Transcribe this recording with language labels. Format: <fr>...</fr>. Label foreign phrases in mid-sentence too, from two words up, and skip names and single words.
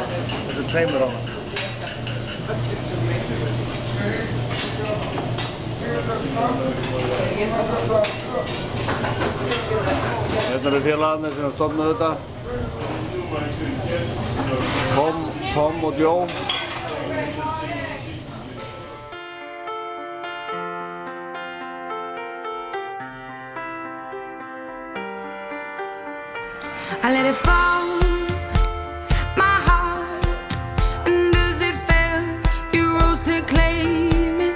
<is>Þessu tveimur hana. Hérna eru félagarnir sem stofnuðu þetta. Tom og Joe.</is> <en>I let it fall, my heart, and as it fell, you rose to claim it.</en>